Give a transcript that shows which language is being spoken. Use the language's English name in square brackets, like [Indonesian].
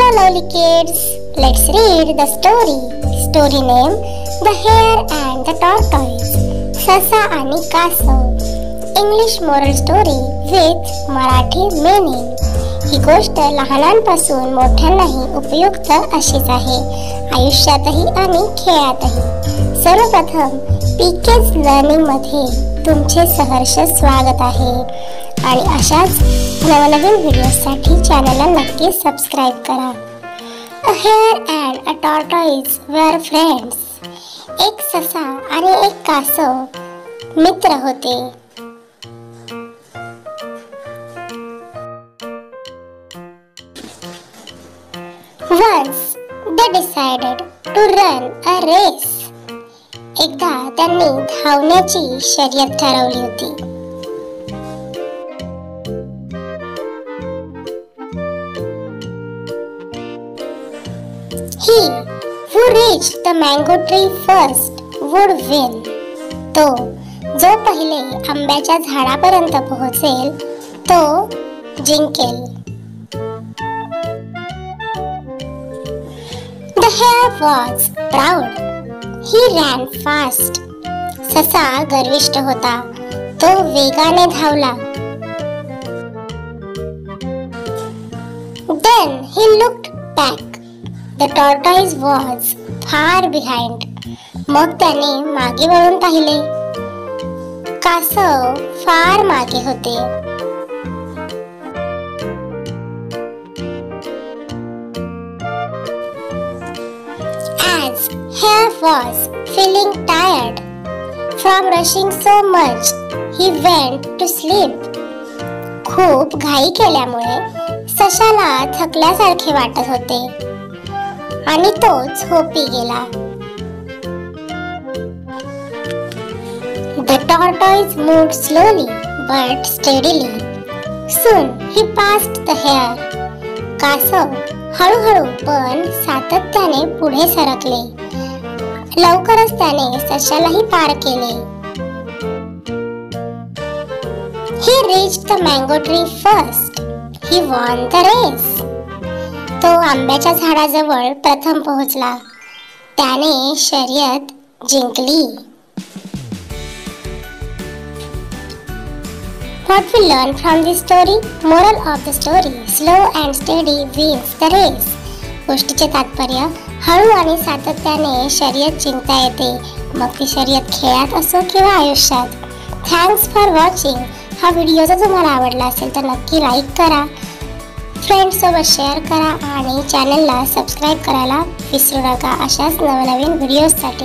[English] Slowly kids, let's read the story. Story name The Hare and the Tortoise. [Marathi] ससा आणि कासव. [English] English moral story with Marathi meaning. [Marathi] ही गोष्ट लहानांपासून मोठ्यांनाही उपयुक्त अशीच आहे, आयुष्यातही आणि खेळातही. सर्वप्रथम पीकेज लर्निंग मध्ये तुमचे सहर्ष स्वागत आहे आणि अशाच नवनवीन व्हिडिओसाठी चॅनलला नक्की सबस्क्राइब करा. [English] A hare and a tortoise were friends. [Marathi] एक ससा आणि एक कासव मित्र होते. [English] Once they decided to run a race. [Marathi] एकदा त्यांनी धावण्याची शर्यत ठरवली होती. [English] He who reached the mango tree first would win. [Marathi] तो जो पहिले आंब्याच्या झाडापर्यंत पोहोचेल तो जिंकेल. [English] The hare was proud. He ran fast. [Marathi] ससा गर्विष्ठ होता, तो वेगाने धावला. [English] Then he looked back. The tortoise was far behind. [Marathi] मग त्याने मागे वळून पाहिले. कासव फार मागे होते. [English] As hare was feeling tired from rushing so much, he went to sleep. [Marathi] खूप घाई केल्यामुळे सशाला थकल्यासारखे वाटत होते आणि तो झोपी गेला. [English] The tortoise moved slowly but steadily. Soon he passed the hare. [Marathi] कासव हळूहळू पण सातत्याने पुढे सरकले. लवकरच त्याने सशालाही पार केले. [English] He reached the mango tree first. He won the race. [Marathi] तो आंब्याच्या झाडाजवळ प्रथम पोहोचला. त्याने शर्यत जिंकली. [English] What we learn from this story? Moral of the story: slow and steady wins the race. [Marathi] गोष्टीचे तात्पर्य: हळू आणि सातत्याने शर्यत जिंकता येते, मग ती शर्यत खेळात असो किंवा आयुष्यात. [English] Thanks for watching. [Marathi] हा व्हिडिओ जर तुम्हाला आवडला असेल तर नक्की लाईक करा, फ्रेंड्स सोबत शेअर करा आणि चॅनलला सबस्क्राइब करायला विसरू नका अशाच नवनवीन व्हिडिओसाठी.